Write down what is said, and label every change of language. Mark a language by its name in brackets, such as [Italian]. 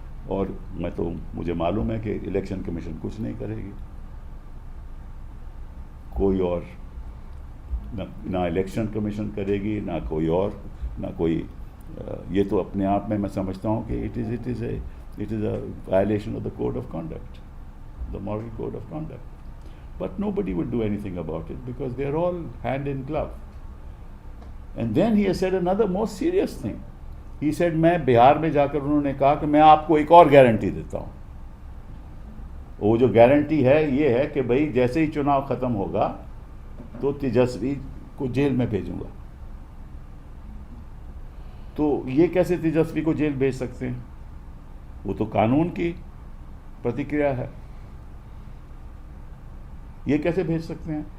[Hindi] और मुझे मालूम है कि इलेक्शन कमीशन कुछ नहीं करेगी, कोई और ना इलेक्शन कमीशन करेगी, ना कोई और, ना कोई ये तो अपने आप में मैं समझता हूँ कि [English] It is a violation of the code of conduct, the moral code of conduct, but nobody would do anything about it because they are all hand in glove. And then he has said another more serious thing. He said, [Hindi] मैं बिहार में जाकर उन्होंने कहा कि मैं आपको एक और गारंटी देता हूँ। वो जो गारंटी है ये है कि भाई जैसे ही चुनाव खत्म होगा तो तेजस्वी को जेल में भेजूंगा। तो ये कैसे तेजस्वी को जेल भेज सकते हैं? वो तो कानून की प्रतिक्रिया है, ये कैसे भेज सकते हैं?